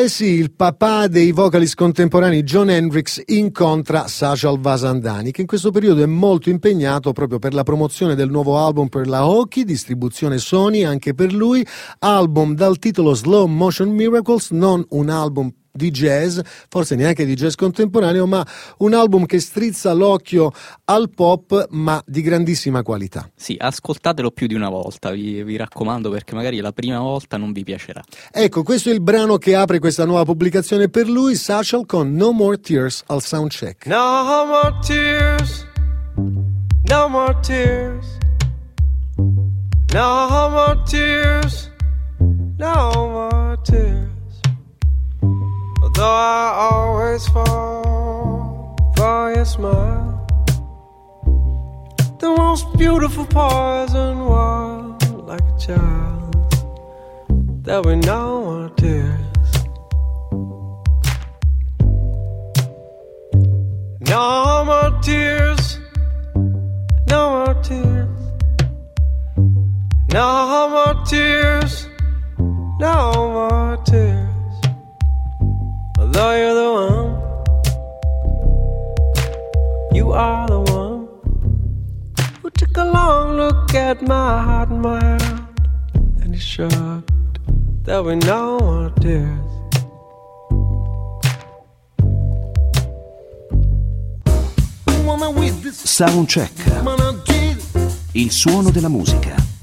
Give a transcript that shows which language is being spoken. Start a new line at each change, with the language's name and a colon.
Italian: Eh sì, il papà dei vocalist contemporanei, John Hendricks, incontra Sachal Vasandhani, che in questo periodo è molto impegnato proprio per la promozione del nuovo album per la Hokie, distribuzione Sony anche per lui, album dal titolo Slow Motion Miracles, non un album di jazz, forse neanche di jazz contemporaneo, ma un album che strizza l'occhio al pop, ma di grandissima qualità. Sì, ascoltatelo più di una volta, vi raccomando, perché magari la prima volta non vi piacerà. Ecco, questo è il brano che apre questa nuova pubblicazione per lui, Sachal, con No More Tears al Soundcheck.
English: No more tears, no more tears, no more tears, no more tears. Though I always fall for your smile, the most beautiful poison was like a child. There were no more tears, no more tears, no more tears, no more tears, no more tears. Though you're the one, you are the one who took a long look at my heart and my hand, and he shrugged. There were no more tears.
Italian: Soundcheck, il suono della musica.